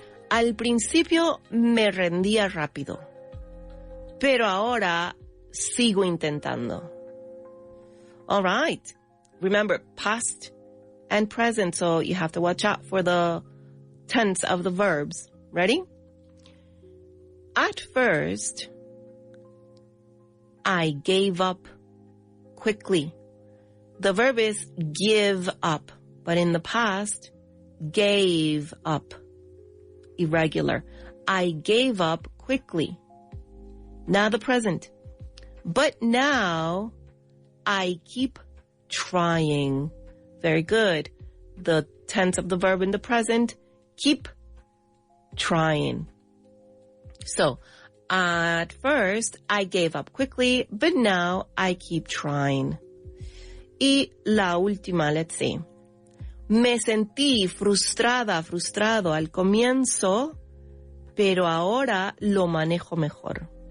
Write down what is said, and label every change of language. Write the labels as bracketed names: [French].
[Spanish] Al principio me rendía rápido, pero ahora sigo intentando. [English] All right. Remember, past and present, so you have to watch out for the tense of the verbs. Ready? At first, I gave up quickly. The verb is give up, but in the past, gave up. Irregular. I gave up quickly. Now the present. But now, I keep trying. Very good. The tense of the verb in the present, keep trying. So, at first, I gave up quickly, but now I keep trying. [Spanish] Y la última, [English] let's see. [Spanish] Me sentí frustrado al comienzo, pero ahora lo manejo mejor.